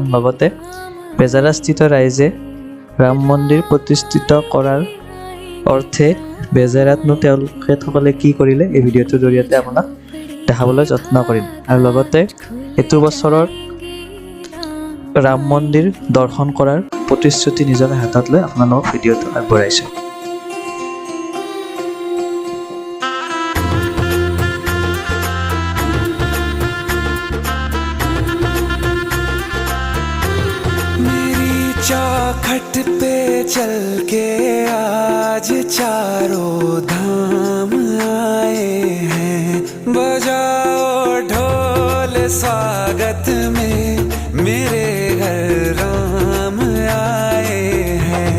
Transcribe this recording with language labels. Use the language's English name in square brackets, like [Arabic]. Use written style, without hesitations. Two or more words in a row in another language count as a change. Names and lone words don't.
[Assamese] লগতে বেজাৰাস্থিত ৰাইজে ৰাম মন্দিৰ প্ৰতিষ্ঠিত কৰাৰ অৰ্থে বেজাৰাতনো তেওঁলোকে কি কৰিলে এই ভিডিঅ'টোৰ জৰিয়তে আপোনাক দেখাবলৈ যত্ন কৰিম। আৰু লগতে এইটো বছৰৰ ৰাম মন্দিৰ দৰ্শন কৰাৰ প্ৰতিশ্ৰুতি নিজকে হাতত লৈ আপোনালোকক ভিডিঅ'টো আগবঢ়াইছোঁ। [Hindi] चौखट पे चल के आज चारों धाम आए हैं, बजाओ ढोल स्वागत में मेरे घर राम आए हैं।